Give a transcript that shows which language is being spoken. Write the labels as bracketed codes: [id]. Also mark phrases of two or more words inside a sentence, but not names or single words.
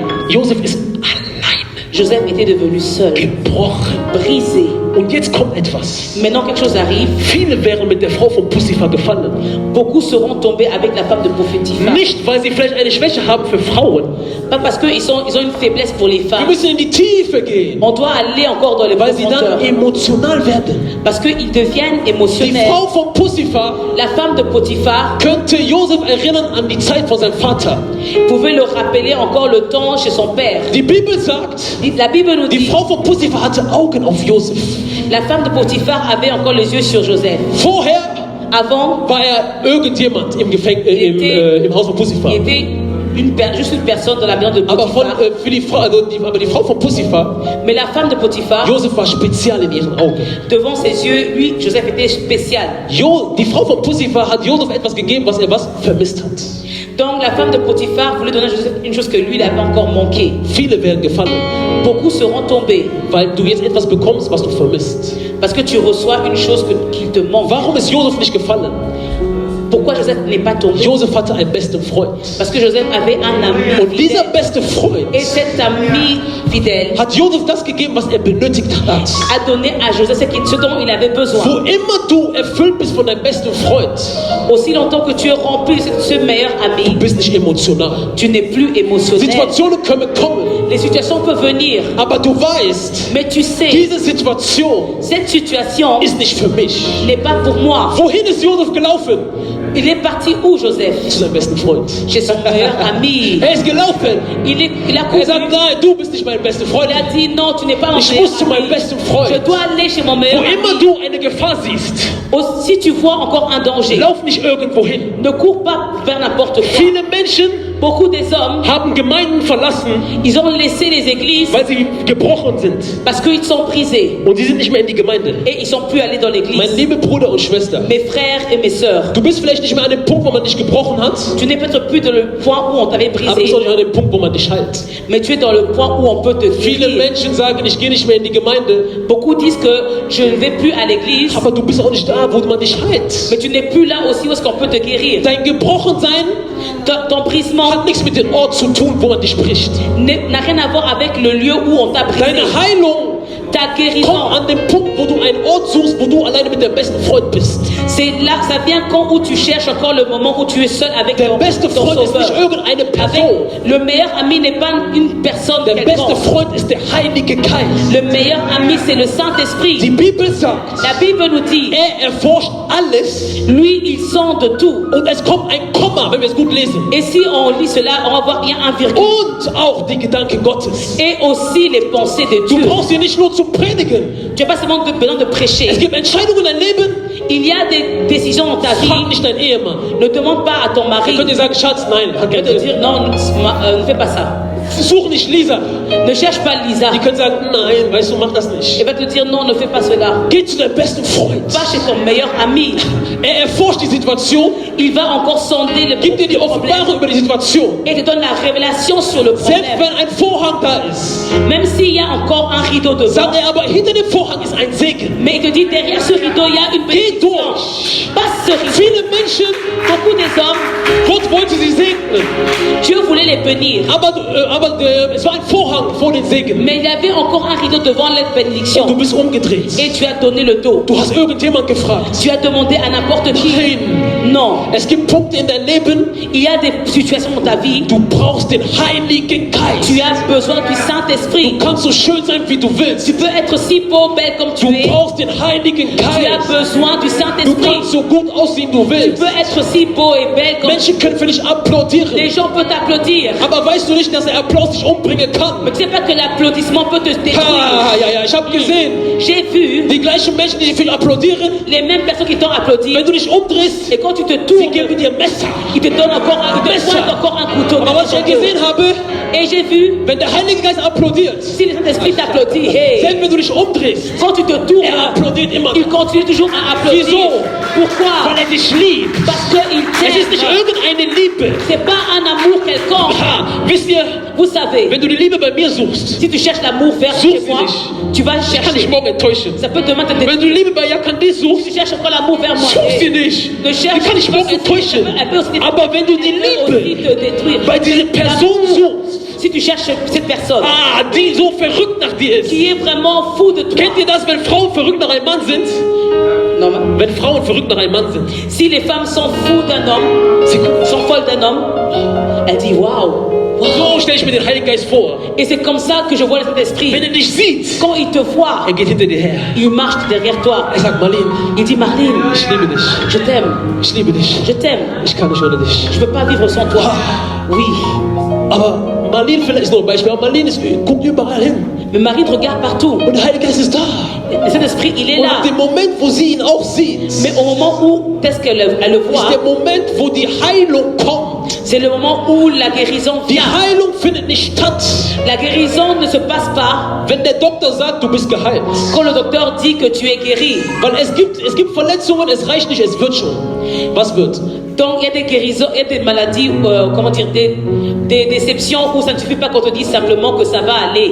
[de] Josef ist allein, [fr] Joseph était devenu seul, [de] gebrochen. [fr] brisé. [de] Und jetzt kommt etwas. [fr] Maintenant, quelque chose arrive. [de] Viele wären mit der Frau von Potiphar gefallen. [fr] Beaucoup seront tombés avec la femme de Potiphar. [de] Nicht, weil sie vielleicht eine Schwäche haben für Frauen. [fr] Pas parce qu'ils ont une faiblesse pour les [de] Wir [fr] femmes. [de] müssen in die Tiefe gehen, [fr] On doit aller encore dans les [de] weil sie [fr] profondeurs. [de] dann emotional werden. [fr] Parce qu'ils deviennent [de] Die [fr] émotionnels. [de] Frau von Potiphar [fr] La femme de Potiphar [de] könnte Josef erinnern an die Zeit von seinem Vater. [fr] pouvait le rappeler encore le temps chez son père. [de] Die Bibel sagt, [fr] La Bible nous [de] die [fr] dit, [de] Frau von Potiphar hatte Augen auf Josef. [fr] la femme de Potiphar avait encore les yeux sur Joseph. [de] Vorher [fr] Avant, [de] war er irgendjemand im im Haus von Potiphar. [fr] il était juste une personne dans la maison de [de] Aber [fr] Potiphar. [de] für die Frau, aber die Frau von Potiphar, [fr] Mais la femme de Potiphar, [de] Josef war spezial in ihren Augen. [fr] devant ses yeux, lui, Joseph était spécial. [de] Die Frau von Potiphar hat Josef etwas gegeben, was er vermisst hat. [fr] Donc la femme de Potiphar voulait donner à Joseph une chose que lui, il avait encore manqué. [de] Viele werden gefallen, [fr] Beaucoup seront tombés [de] weil du jetzt etwas bekommst, was du vermisst. [fr] parce que tu reçois une chose qu'il te manque. [de] Warum ist Josef nicht gefallen? [fr] Pourquoi Joseph n'est pas tombé? [de] Josef hatte einen besten Freund. [fr] Parce que Joseph avait un ami [de] Und dieser [fr] fidèle. [de] beste Freund [fr] Et cet ami fidèle [de] hat Josef das gegeben, was er benötigt hat. [fr] a donné à Joseph ce dont il avait [de] Wo [fr] besoin. [de] immer du erfüllt bist von deinem besten Freund, [fr] Aussi longtemps que tu es rempli de ce meilleur [de] du [fr] ami, [de] bist nicht emotional. [fr] tu n'es plus émotionnel. [de] Situationen können kommen, [fr] Les situations peuvent venir, [de] aber du weißt, [fr] mais tu sais, [de] diese Situation [fr] cette situation [de] ist nicht für mich. [fr] n'est pas pour moi. [de] Wohin ist Josef gelaufen? [fr] Il est parti où, Joseph? [de] Zu seinem besten Freund. [fr] Chez son meilleur ami. [de] Er ist gelaufen. [fr] Il a [de] Er [fr] couru. [de] sagt, nein, du bist nicht mein bester Freund. [fr] Il a dit non, tu n'es pas mon [de] Ich [fr] meilleur [de] muss zu meinem [fr] ami. [de] besten [fr] Je [de] Freund. [fr] dois aller chez mon [de] Wo [fr] meilleur [de] immer [fr] ami. [de] du eine Gefahr siehst, [fr] Si tu vois encore un danger, [de] lauf nicht irgendwo hin. [fr] ne cours pas vers n'importe quoi. [de] Viele Menschen [fr] Beaucoup des hommes, [de] haben Gemeinden verlassen, [fr] ils ont laissé les églises [de] weil sie gebrochen sind. [fr] parce qu'ils sont brisés [de] Und sie sind nicht mehr in die Gemeinde. [fr] et ils sont plus allés dans [de] Mein [fr] l'église. [de] liebe Bruder und Schwester, [fr] Mes frères et mes sœurs, [de] du bist vielleicht nicht mehr an dem Punkt, wo man dich gebrochen hat, [fr] tu n'es peut-être plus dans le point où on t'avait [de] aber du bist [fr] brisé, [de] auch nicht an dem Punkt, wo man dich heilt. [fr] mais tu es dans le point où on peut te [de] Viele [fr] guérir. [de] Menschen sagen, ich gehe nicht mehr in die Gemeinde, [fr] Beaucoup disent que je ne vais plus à l'église, [de] aber du bist auch nicht da. da, wo man dich heilt. [fr] Mais tu n'es plus là aussi où est-ce qu'on peut te guérir. [de] Dein Gebrochensein [fr] Ton brisement [de] hat nichts mit dem Ort zu tun, wo man dich bricht. [fr] n'a rien à voir avec le lieu où on t'a brisé. [de] Deine Heilung [fr] Ta [de] kommt [fr] guérison, [de] an dem Punkt, wo du einen Ort suchst, wo du alleine mit deinem besten Freund bist. [fr] c'est là, ça vient quand où tu cherches encore le moment où tu es seul avec [de] Der [fr] ton [de] beste Freund ist nicht [fr] sauveur. [de] irgendeine [fr] Avec [de] Person. [fr] le meilleur ami n'est pas une personne [de] Der beste [fr] quelconque. [de] Freund ist der Heilige Geist. [fr] Le meilleur ami, c'est le [de] Die [fr] Saint-Esprit. [de] Bibel sagt, [fr] La Bible nous dit, [de] erforscht alles [fr] lui, il sent de tout. [de] und es kommt ein Komma, wenn wir es gut lesen. [fr] Et si on lit cela, on va voir il y a un virgule. [de] Und auch die Gedanken Gottes. [fr] Et aussi les pensées de [de] Du [fr] Dieu. [de] brauchst hier nicht nur zu predigen. [fr] Tu n'as pas seulement besoin de [de] Es [fr] prêcher. [de] gibt Entscheidungen in deinem Leben. [fr] Il y a des décisions dans ta [de] Frag [fr] vie. [de] nicht deinen Ehemann. [fr] Ne demande pas à ton [de] Er [fr] mari [de] könnte dir sagen, Schatz, nein, hat [fr] de [de] keinen [fr] te [de] Sinn. [fr] dire non, ne fais pas ça. [de] Such nicht Lisa. [fr] Ne cherche pas Lisa. [de] Die können sagen, nein, weißt du, mach das nicht. [fr] Elle va te dire non, ne fais pas cela. [de] Geh zu deinem besten Freund. [fr] Va chez ton meilleur ami. [de] Erforscht die Situation, [fr] Il va encore sonder le [de] gib dir die [fr] problème [de] Offenbarung über die Situation. [fr] et te donne la révélation sur le [de] Selbst [fr] problème. [de] wenn ein Vorhang da ist, [fr] Même s'il y a encore un rideau devant. [de] sagt er, aber hinter dem Vorhang ist ein Segen. [fr] Mais il te dit derrière ce rideau, il y a une [de] Geh [fr] bénédiction. [de] durch. [fr] Passe ce rideau. [de] Viele Menschen, [fr] Beaucoup des hommes, [de] Gott wollte sie segnen, [fr] Dieu voulait les bénir. [de] aber es war ein Vorhang vor den Segen. [fr] Mais il y avait encore un rideau devant la [de] Du [fr] bénédiction. [de] bist umgedreht. [fr] Et tu as donné le dos. [de] Du hast irgendjemand gefragt. [fr] Tu as demandé à n'importe qui. [de] Nein. [fr] Non. [de] Es gibt Punkte in deinem Leben, [fr] Il y a des situations dans ta vie. [de] du brauchst den Heiligen Geist. [fr] Tu as besoin du Saint-Esprit. [de] Du kannst so schön sein, wie du willst. [fr] Tu peux être si beau, belle comme tu [de] Du [fr] es. [de] brauchst den Heiligen [fr] Tu as [de] Geist. [fr] besoin du [de] Du [fr] Saint-Esprit. [de] kannst so gut aussehen, du [fr] Tu [de] willst. [fr] peux être si beau et belle comme [de] Menschen können für dich applaudieren. [fr] les gens peuvent t'applaudir. [de] Aber weißt du nicht, dass der Applaus dich umbringen kann? [fr] Mais tu sais pas que l'applaudissement peut te détruire. [de] Ja, ich habe gesehen, [fr] J'ai vu [de] die gleichen Menschen, die dich applaudieren, [fr] les mêmes personnes qui t'ont applaudi. [de] wenn du dich umdrehst, [fr] Et quand tu te [de] sie [fr] tournes, [de] geben dir Messer. [fr] ils te donnent encore un, ils te [de] Messer. [fr] pointent encore un couteau. [de] Aber was ich gesehen habe, [fr] Et j'ai vu, [de] wenn der Heilige Geist applaudiert, [fr] si le Saint-Esprit t'applaudit, hey, [de] selbst wenn du dich umdrehst, [fr] quand tu te tournes, [de] er applaudiert immer. [fr] il continue toujours à applaudir. [de] Wieso? [fr] Pourquoi? [de] Weil er dich liebt. [fr] Parce qu'il [de] Es ist nicht [fr] t'aime. [de] irgendeine Liebe. [fr] C'est pas un amour quelconque. [de] Wisst ihr, [fr] Vous savez, [de] wenn du die Liebe bei mir suchst, [fr] si tu cherches l'amour vers [de] Such [fr] chez [de] sie [fr] moi, [de] nicht. [fr] tu vas le [de] ich kann [fr] chercher. [de] dich morgen enttäuschen. [fr] Ça peut demain te [de] Wenn [fr] détruire. [de] du die Liebe bei Jakandis [fr] Si [de] suchst, [fr] tu cherches encore l'amour vers moi, [de] such sie hey, nicht. [fr] ne [de] Die [fr] cherche [de] kann ich morgen [fr] pas. [de] enttäuschen. [fr] Elle peut aussi- [de] Aber wenn du die [fr] elle peut aussi [de] Liebe [fr] te détruire. [de] bei dieser Person suchst, [fr] Si tu cherches cette personne [de] die so verrückt nach dir ist. [fr] qui est vraiment fou de toi, [de] Kennt ihr das, wenn Frauen verrückt nach einem Mann sind? [fr] non, mais [de] Wenn Frauen verrückt nach einem Mann sind. [fr] si les femmes sont fous d'un homme, sont folles d'un homme, elle dit waouh. [de] So stelle ich mir den Heiligen Geist vor. [fr] Et c'est comme ça que je vois le Saint-Esprit. [de] Wenn er dich sieht, [fr] Quand il te voit, [de] er geht hinter dir her. [fr] il marche derrière toi. [de] Er sagt, Marlene, [fr] Il dit Marlene, [de] ich liebe dich. [fr] je t'aime, [de] Ich liebe dich. [fr] je t'aime. [de] Ich kann nicht ohne dich. [fr] Je ne peux pas vivre sans toi. Oui. [de] Aber Marlene vielleicht ist nur ein Beispiel. Aber Marlene guckt überall hin. [fr] Mais Marie te regarde partout. [de] Und der Heilige Geist ist da. [fr] Le Saint-Esprit, il est [de] Und [fr] là. [de] in dem Moment, wo sie ihn auch sieht, [fr] Mais au moment où, qu'est-ce qu'elle elle le [de] ist [fr] voit, [de] der Moment, wo die Heilung kommt. [fr] c'est le moment où la guérison [de] Die [fr] vient. [de] Heilung findet nicht statt, [fr] La guérison ne se passe pas [de] wenn der Doktor sagt, du bist geheilt. [fr] quand le docteur dit que tu es guéri. [de] Weil es gibt Verletzungen, es reicht nicht, es wird schon. Was wird? [fr] Donc il y a des guérisons, il y a des maladies, comment dire, des déceptions où ça ne suffit pas qu'on te dise simplement que ça va aller.